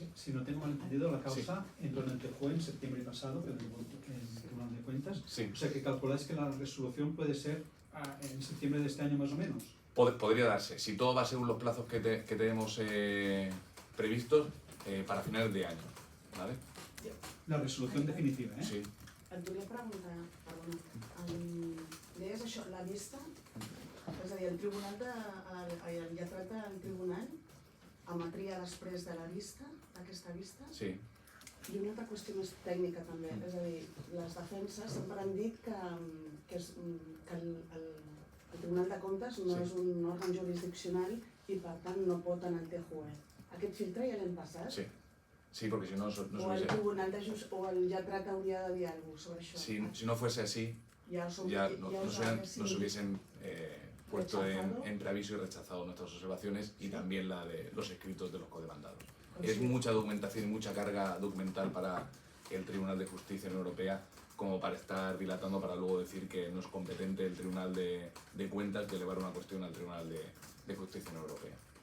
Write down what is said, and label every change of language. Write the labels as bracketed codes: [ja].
[es] Si no tengo mal entendido, la causa entró en el TJUE en septiembre pasado, pero en el Tribunal de Cuentas. Sí. O sea que calculáis que la resolución puede ser en septiembre de este año más o menos. Podría darse, si todo va según los plazos que tenemos previstos para finales de año, ¿vale? La resolución definitiva, ¿eh? Sí. [ca] Et volia preguntar, perdona, deies això, la vista, és a dir, el tribunal el lletrat del tribunal emetria després de la vista, d'aquesta vista? Sí. I una altra qüestió més tècnica també, és a dir, les defenses sempre han dit que el Tribunal de Comptes no és un òrgan jurisdiccional i per tant no pot anar al TJUE. Aquest filtre ja l'hem passat? [es] Sí. Sí, porque si no, no se [ca] O el Tribunal de o el lletrat hauria de dir alguna cosa sobre això? [es] si no fuese así, ya nos hubiesen puesto en preaviso y rechazado nuestras observaciones y también la de los escritos de los codemandados. Es mucha documentación y mucha carga documental para el Tribunal de Justicia de la Unión Europea como para estar dilatando para luego decir que no es competente el Tribunal de Cuentas de elevar una cuestión al Tribunal de Justicia de la Unión Europea.